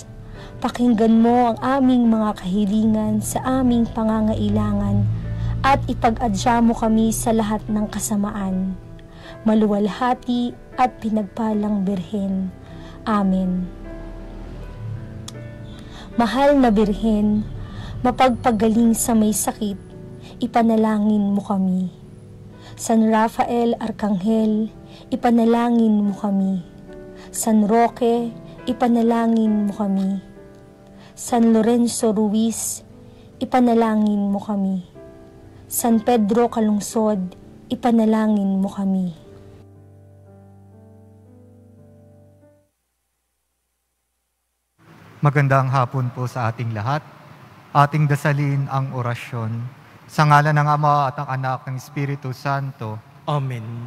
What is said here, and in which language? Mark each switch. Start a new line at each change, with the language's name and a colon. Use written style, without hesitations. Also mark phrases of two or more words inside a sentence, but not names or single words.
Filipino: Pakinggan mo ang aming mga kahilingan sa aming pangangailangan at ipag-adya mo kami sa lahat ng kasamaan. Maluwalhati at pinagpalang Birhen. Amen. Mahal na Birhen, mapagpagaling sa may sakit, ipanalangin mo kami. San Rafael Arkanghel, ipanalangin mo kami. San Roque, ipanalangin mo kami. San Lorenzo Ruiz, ipanalangin mo kami. San Pedro Calungsod, ipanalangin mo kami. Magandang hapon po sa ating lahat. Ating dasalin ang orasyon. Sa ngalan ng Ama at ng Anak ng Espiritu Santo. Amen.